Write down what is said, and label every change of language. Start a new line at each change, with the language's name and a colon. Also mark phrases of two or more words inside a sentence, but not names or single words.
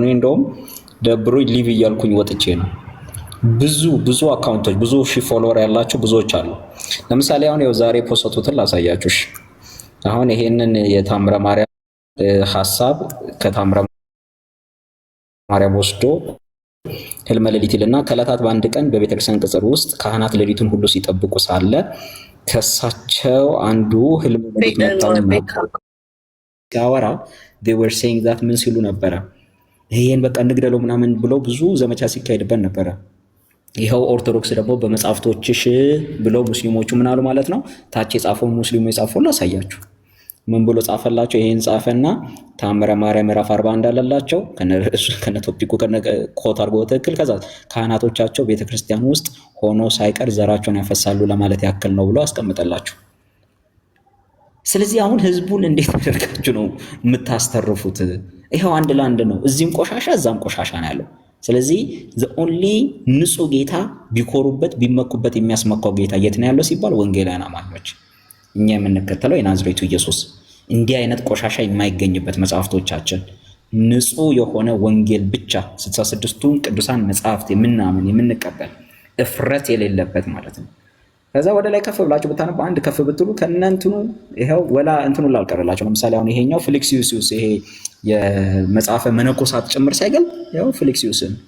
Amharic: እንደውም ደብሮኝ ሊቭ እያልኩኝ ወጥቼ ነው። ብዙ አካውንቶች ብዙ ሺህ ፎሎወር ያላቸው ብዙዎች አሉ። ለምሳሌ አሁን ያው ዛሬ ፖስቱትን ላሳያችሁ። አሁን ይሄንን የታምረ ማርያም ሐሳብ ከታምረ ማርያም ወስዶ ህልመ ሌሊት ይልና ከዕለታት በአንድ ቀን በቤተክርስቲያን ቅጽር ውስጥ ካህናት ሌሊቱን ሁሉ ሲጠብቁ ሳለ ከሳቸው አንዱ ህልመ ሌሊት መጣውና ሲያወራ
English: they were saying that
Amharic: ምን ሲሉ ነበረ? ይሄን በቃ እንግደለው ምናምን ብለው ብዙ ዘመቻ ሲካሄድበት ነበረ። ይኸው ኦርቶዶክስ ደግሞ በመጽሐፍቶችሽ ብለው ሙስሊሞቹ ምን አሉ ማለት ነው። ታች የጻፈው ሙስሊሙ የጻፈው ላሳያችሁ። ምን ብሎ ጻፈላቸው? ይሄን ጻፈና ታምረ ማርያም ምዕራፍ 40 እንዳለላቸው ከነ ቶፒኩ ኮት አድርጎ ትክክል። ከዛ ካህናቶቻቸው ቤተክርስቲያን ውስጥ ሆኖ ሳይቀር ዘራቸውን ያፈሳሉ ለማለት ያክል ነው ብሎ አስቀምጠላቸው። ስለዚህ አሁን ህዝቡን እንዴት አደርጋችሁ ነው የምታስተርፉት? ይሄው አንድ ለአንድ ነው። እዚህም ቆሻሻ እዛም ቆሻሻ ነው ያለው። ስለዚህ
English: the only
Amharic: ንጹህ ጌታ ቢኮሩበት ቢመኩበት የሚያስመካው ጌታ የት ነው ያለው ሲባል ወንጌላውያን አማኞች እኛ የምንከተለው የናዝሬቱ ኢየሱስ እንዲህ አይነት ቆሻሻ የማይገኝበት መጽሐፍቶቻችን ንጹህ የሆነ ወንጌል ብቻ 66ቱን ቅዱሳን መጽሐፍት የምንቀበል እፍረት የሌለበት ማለት ነው። ከዛ ወደ ላይ ከፍ ብላችሁ ብታነቡ አንድ ከፍ ብትሉ ከነንትኑ ይሄው ወላ እንትኑ ላልቀረላችሁ። ለምሳሌ አሁን ይሄኛው ፍሊክሲዩስ ይሄ የመጽሐፈ መነኮሳት ጭምር ሳይገል ይሄው ፍሊክሲዩስ